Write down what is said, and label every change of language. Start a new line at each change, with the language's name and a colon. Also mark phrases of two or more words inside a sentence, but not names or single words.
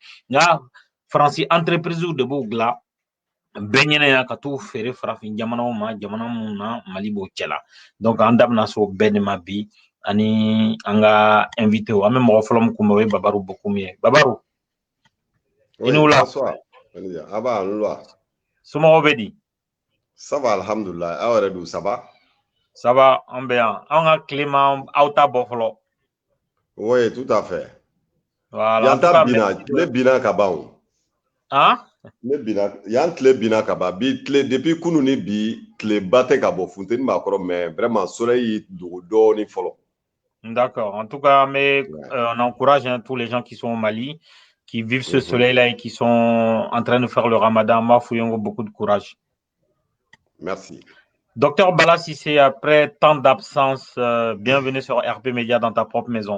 Bambara: Nka Faransi entreprise de b'u dilan bɛɛ ɲɛna ka t'u feere farafin jamanaw ma, jamana minnu na Mali b'o cɛla. Donc an da bɛna se o bɛɛ de ma bi ani an ka invité o. An bɛ mɔgɔ fɔlɔ min kunbɛn o ye Babaru Bokoum ye. Babaru, i ni wula. Aba nlwa. Somɔgɔw bɛ di?
French: Ça va alhamdulillah.
Bambara: Aw yɛrɛ dun
French: ça va? Ça va,
Bambara: an bɛ yan. An ka climat aw ta bɔ fɔlɔ.
French: Oui, tout à fait. Voilà.
Bambara: Yan ta bina, tile bina ka ban o. Hein? Yan tile bina ka ban. Bi tile depuis kunu ni bi tile ba tɛ ka bɔ funteni b'a kɔrɔ
French: mais vraiment soleil
Bambara: y'i dogo dɔɔni fɔlɔ.
French: D'accord. En tout cas, on encourage tous les gens qui sont au Mali, qui vivent ce soleil-là et qui sont en train de faire le ramadan. Moi, fouillons beaucoup de courage. Merci. Docteur Bala Sissé, après tant d'absence, bienvenue sur RP Média dans ta propre maison.